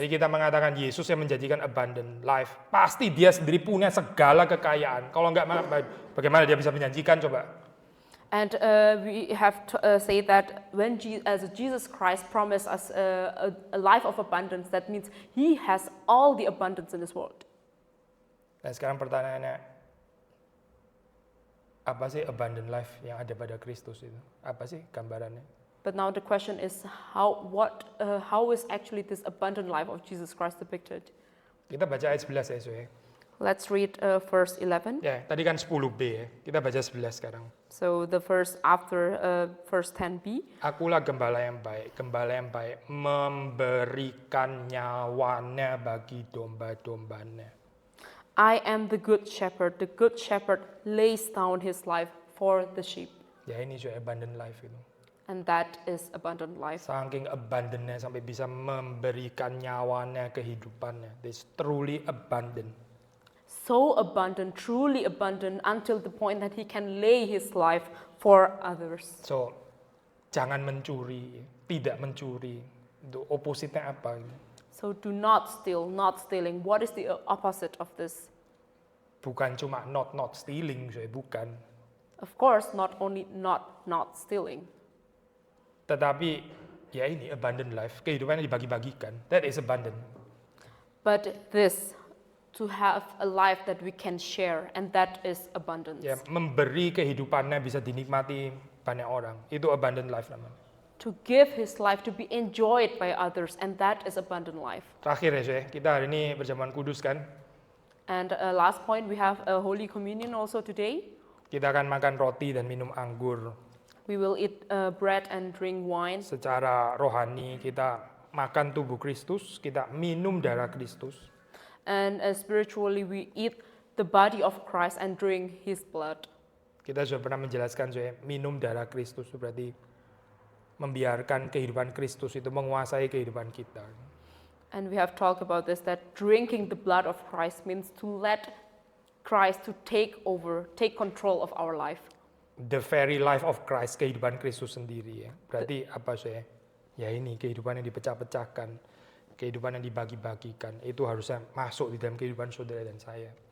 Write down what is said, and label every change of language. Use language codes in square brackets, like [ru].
[id] Jadi kita mengatakan Yesus yang menjanjikan abundant life. Pasti dia sendiri punya segala kekayaan. Kalau enggak, bagaimana dia bisa menjanjikan coba? [en] And we have to say that when Jesus Christ promised us a life of abundance, that means he has all the abundance in this world. [id] Nah sekarang pertanyaannya, apa sih abundant life yang ada pada Kristus itu? Apa sih gambarannya? [en] But now the question is, how is actually this abundant life of Jesus Christ depicted? [id] Kita baca ayat 11 ya, [en] Let's read verse 11. [id] Ya, tadi kan 10b ya. Kita baca 11 sekarang. [en] So the verse after verse 10b. [id] Akulah gembala yang baik memberikan nyawanya bagi domba-dombanya. [en] I am the good shepherd lays down his life for the sheep. [id] Ya ini sudah abundant life itu. [en] And that is abundant life. [id] Saking abundantnya sampai bisa memberikan nyawanya kehidupannya. [en] This truly abundant. So abundant, truly abundant, until the point that he can lay his life for others. [id] So, jangan mencuri, tidak mencuri. Itu opposite-nya apa? [en] So do not steal, not stealing. What is the opposite of this? [id] Bukan cuma [en] not stealing, [id] bukan. [en] Of course, not only not stealing. [id] Tetapi ya ini abundant life, kehidupan yang dibagi-bagikan. [en] That is abundant. But this, to have a life that we can share, and that is abundance. [id] Ya, memberi kehidupannya bisa dinikmati banyak orang. Itu abundant life namanya. [en] To give his life to be enjoyed by others, and that is abundant life. [id] Terakhir ya, kita hari ini berjamuan kudus kan. [en] And last point, we have a Holy Communion also today. [id] Kita akan makan roti dan minum anggur. [en] We will eat bread and drink wine. [id] Secara rohani kita makan tubuh Kristus, kita minum darah Kristus. [en] And spiritually, we eat the body of Christ and drink his blood. [id] Kita sudah pernah menjelaskan, minum darah Kristus itu berarti membiarkan kehidupan Kristus itu menguasai kehidupan kita. [en] And we have talked about this, that drinking the blood of Christ means to let Christ to take control of our life. The very life of Christ, [id] kehidupan Kristus sendiri ya. Berarti apa ya ini kehidupan yang dipecah-pecahkan, kehidupan yang dibagi-bagikan, itu harusnya masuk di dalam kehidupan saudara dan saya.